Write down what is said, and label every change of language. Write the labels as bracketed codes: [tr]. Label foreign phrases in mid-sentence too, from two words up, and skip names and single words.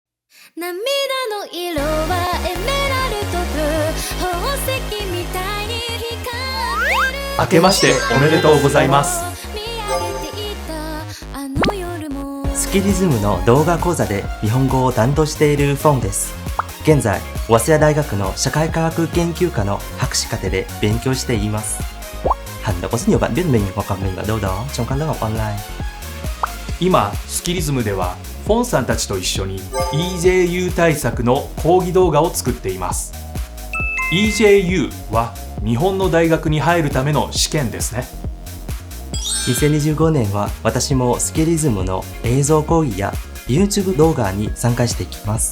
[ja] 涙の色はエメラルドブルー、宝石みたいに光ってる。明けましておめでとうございます。見上げていたあの夜も。スキリズムの動画講座で日本語を担当しているフォンです。現在、早稲田大学の社会科学研究科の博士課程で勉強しています。 [vi] hẳn đã có rất nhiều bạn biết mình hoặc gặp mình ở đâu đó trong các lớp học online。 [ja] 今、スキリズムではフォンさんたちと一緒に EJU 対策の講義動画を作っています。 EJU は日本の大学に入るための試験ですね。 2025年は私もスキリズムの映像講義や YouTube 動画に参加していきます。